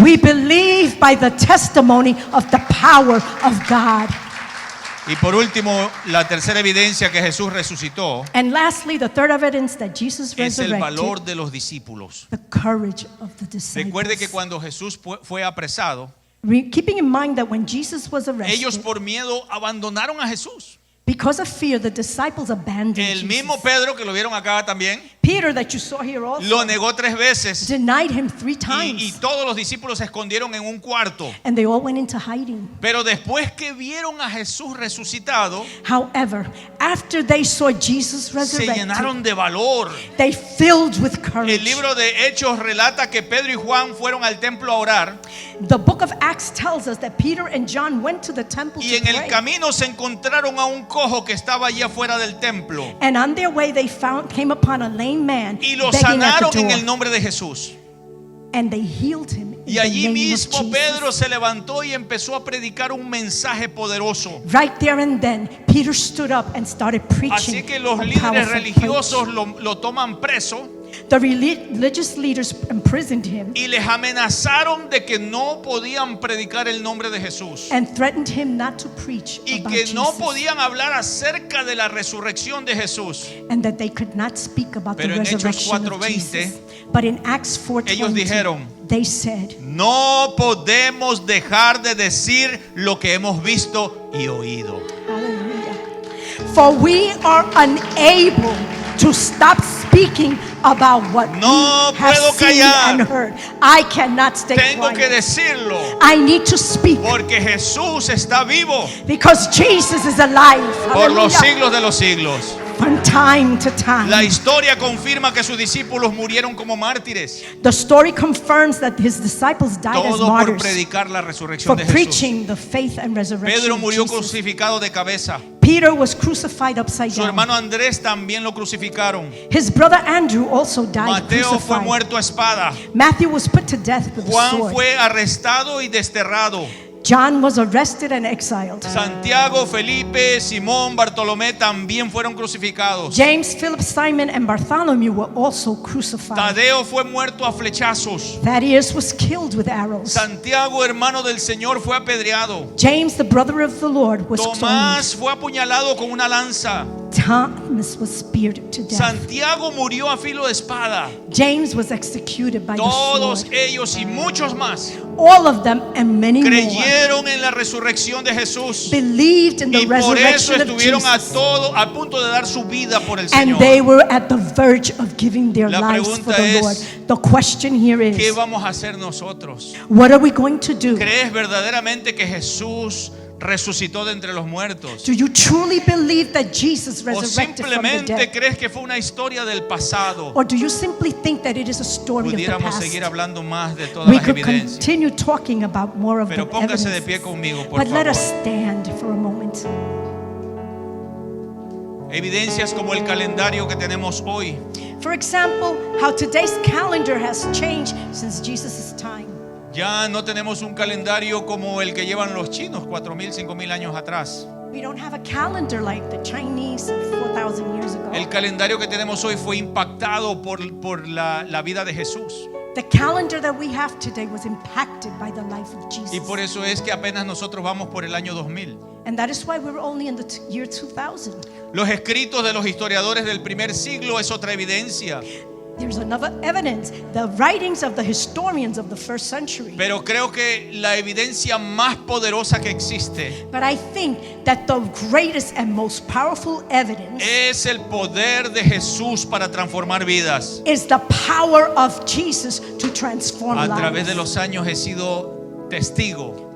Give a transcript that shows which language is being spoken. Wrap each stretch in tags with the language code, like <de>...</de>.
<en>we believe by the testimony of the power of God.</en> <es>Y por último, la tercera evidencia que Jesús resucitó</es> <en>And lastly, the third evidence that Jesus</en> <es>es el valor</es> <en>resurrected,</en> <es>de los discípulos.</es> <en>the courage of the disciples.</en> <es>Recuerde que cuando Jesús fue apresado,</es> <en>Keeping in mind that when Jesus was arrested,</en> <es>ellos por miedo abandonaron a Jesús.</es> <en>because of fear, the disciples abandoned</en> <es>El mismo</es> <en>Jesus.</en> <es>Pedro, que lo vieron acá también,</es> <en>Peter, that you saw here also,</en> <es>lo negó 3 veces.</es> <en>denied him 3</en> <es>Y</es> <en>times.</en> <es>todos los discípulos se escondieron en un cuarto.</es> <en>And they all went into hiding.</en> <es>Pero después que vieron a Jesús resucitado,</es> <en>However, after they saw Jesus</en> <es>se</es> <en>resurrected,</en> <es>llenaron de valor.</es> <en>they filled with courage.</en> <es>El libro de Hechos relata que Pedro y Juan fueron al templo a orar</es> <en>The book of Acts tells us that Peter and John went to the temple</en> <es>y</es> <en>to</en> <es>en el</es> <en>pray.</en> <es>camino se encontraron a un cojo que estaba allí afuera del templo</es> <en>And on their way they came upon a lame man</en> <es>y lo</es> <en>begging at</en> <es>sanaron</es> <en>the</en> <es>en</es> <en>door.</en> <es>el nombre de Jesús.</es> <en>And they healed him in</en> <es>Y</es> <en>the</en> <es>allí</es> <en>name</en> <es>mismo</es> <en>of Jesus.</en> <es>Pedro se levantó y empezó a predicar un mensaje poderoso.</es> <en>Right there and then, Peter stood up and started preaching.</en> <es>Así que los</es> <en>a</en> <es>líderes</es> <en>powerful</en> <es>religiosos</es> <en>preach.</en> <es>lo toman preso</es> <en>The religious leaders imprisoned him</en> <es>y les amenazaron de que no podían predicar el nombre de Jesús</es> <en>and threatened him not to preach</en> <es>y</es> <en>about</en> <es>que no</es> <en>Jesus,</en> <es>podían hablar acerca de la resurrección de Jesús.</es> <en>and that they could not speak about</en> <es>Pero</es> <en>the</en> <es>en Hechos resurrection of 4:20,</es> <en>Jesus. But in Acts</en> <es>ellos</es> <en>4:20,</en> <es>dijeron,</es> <en>they said,</en> <es>no podemos dejar de decir lo que hemos visto y oído.</es> <en>Hallelujah. For we are unable to stop speaking about what</en> <es>No</es> <en>we have</en> <es>puedo</es> <en>seen</en> <es>callar.</es> <en>and heard. I cannot stay</en> <es>Tengo que</es> <en>quiet.</en> <es>decirlo</es> <en>I need to speak</en> <es>porque Jesús está vivo</es> <en>because Jesus is alive.</en> <es>por los</es> <en>Hallelujah.</en> <es>siglos de los siglos.</es> <en>From time to time.</en> <es>La historia confirma que sus discípulos murieron como mártires,</es> <en>The story confirms that his disciples died as</en> <es>todo por</es> <en>martyrs</en> <es>predicar la</es> <en>for</en> <es>resurrección de Jesús.</es> <en>preaching the faith and resurrection</en> <es>Pedro</es> <en>of</en> <es>murió</es> <en>Jesus.</en> <es>crucificado de cabeza.</es> <en>Peter was crucified upside</en> <es>Su</es> <en>down.</en> <es>hermano Andrés también lo crucificaron.</es> <en>His brother Andrew also died</en> <es>Mateo fue</es> <en>crucified.</en> <es>muerto a espada.</es> <en>Matthew was put to death with a</en> <es>Juan</es> <en>sword.</en> <es>fue arrestado y desterrado.</es> <en>John was arrested and exiled.</en> <es>Santiago, Felipe, Simón, Bartolomé también fueron crucificados.</es> <en>James, Philip, Simon, and Bartholomew were also crucified.</en> <es>Tadeo fue muerto a flechazos.</es> <en>Thaddeus was killed with arrows.</en> <es>Santiago, hermano del Señor, fue apedreado.</es> <en>James, the brother of the Lord, was stoned.</en> <es>Tomás fue apuñalado con una lanza.</es> <en>Thomas was speared to death.</en> <es>Santiago murió a filo de espada.</es> <en>James was executed by the</en> <es>Todos</es> <en>sword.</en> <es>ellos y muchos más</es> <en>All of them and many more</en> <es>creyeron en la resurrección de Jesús</es> <en>believed in the</en> <es>y por eso</es> <en>resurrection of</en> <es>estuvieron</es> <en>Jesus.</en> <es>a punto de dar su vida por el</es> <en>And</en> <es>Señor.</es> <en>they were at the verge of giving their</en> <es>La</es> <en>lives for</en> <es>pregunta</es> <en>the</en> <es>es,</es> <en>Lord. The question here</en> <es>¿Qué</es> <en>is,</en> <es>vamos a hacer nosotros?</es> <en>what are we going to do?</en> <es>¿Crees verdaderamente que Jesús resucitó de entre los muertos?</es> <en>Do you truly believe that Jesus</en> <es>¿O</es> <en>resurrected from the</en> <es>simplemente</es> <en>dead?</en> <es>crees que fue una historia del pasado?</es> <en>Or do you simply think that it is a story of the</en> <es>Pudiéramos</es> <en>past?</en> <es>seguir hablando más de todas</es> <en>We</en> <es>las</es> <en>could</en> <es>evidencias.</es> <en>continue talking about more of</en> <es>Pero</es> <en>the</en> <es>póngase de</es> <en>evidence.</en> <es>pie conmigo, por</es> <en>But let us</en> <es>favor.</es> <en>stand for a moment.</en> <es>Evidencias como el calendario que tenemos hoy.</es> <en>For example, how today's calendar has changed since Jesus' time.</en> <es>Ya no tenemos un calendario como el que llevan los chinos 4,000, 5,000 años atrás.</es> <en>We don't have a calendar like the Chinese of 4,000 years ago.</en> <es>El calendario que tenemos hoy fue impactado por la vida de Jesús.</es> <en>The calendar that we have today was impacted by the life of Jesus.</en> <es>Y por eso es que apenas nosotros vamos por el año 2000.</es> <en>And that is why we're only in the year 2000.</en> <es>Los escritos de los historiadores del primer siglo es otra evidencia.</es> <en>There's another evidence, the writings of the historians of the first century.</en> <es>Pero creo que la evidencia más poderosa que existe</es> <en>But I think that the greatest and most powerful evidence</en> <es>es el poder de Jesús para transformar vidas.</es> <en>is the power of Jesus to transform</en> <es>A través de</es> <en>lives.</en> <es>los años he sido testigo</es>